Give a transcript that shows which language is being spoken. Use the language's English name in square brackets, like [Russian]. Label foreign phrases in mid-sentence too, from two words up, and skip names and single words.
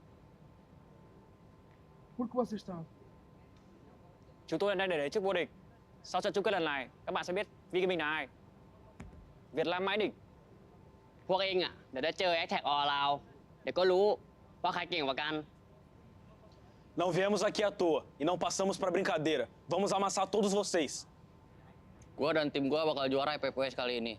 [Portuguese] Por que vocês estão? [Vietnamese] Chúng tôi đang để đấy trước vô địch. Sau trận chung kết lần này, các bạn sẽ biết Vi Gaming là ai. Việt Nam mãi đỉnh. [Thai] พวกเองอ่ะเดี๋ยวได้เจอ Attack All Around เดี๋ยวก็รู้ว่าใครเก่งกว่ากัน [Portuguese] Não viemos aqui à toa e não passamos para brincadeira. Vamos amassar todos vocês. [Indonesian] Gua dan tim gua bakal juara FFWS kali ini.